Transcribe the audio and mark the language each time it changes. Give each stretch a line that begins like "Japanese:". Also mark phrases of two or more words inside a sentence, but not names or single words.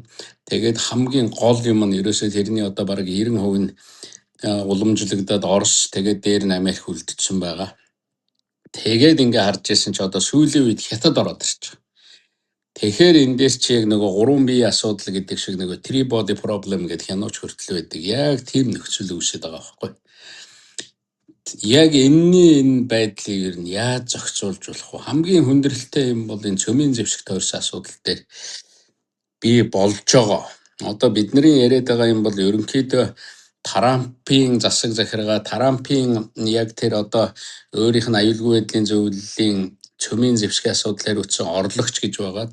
Mongolian: Тэгээд хамгийн гол юм нь ерөөсөө тэрний одоо бараг 90% нь уламжлагдаад Орос тэгээд дээр нь Америк үлдчихсэн байгаа. Тэгээд ингээ харж ирсэн чи одоо сүүлийн үед хятад ороод ирж байгаа. Тэгэхээр эндээс чи яг нөгөө 3 бие асуудал гэдэг шиг нөгөө
English: three body problem
Mongolian: гэдэг хянууч хүртэл байдаг. Яг тийм нөхцөл үүсэж байгаа байхгүй. Яг энэ байдлыг ер нь яаж зохицуулж болох вэ? Хамгийн хүндрэлтэй юм бол энэ цөмийн зэвсэг тойрсон асуудал дээр би болж байгаа. Одоо бидний яриад байгаа юм бол ерөнхийдөө Трампын засаг захиргаа, Трампын яг тэр одоо өөрийнх нь аюулгүй байдлын зөвлөлийн цөмийн зэвсгийн асуудлаар үүссэн орлогч гэж байгаа.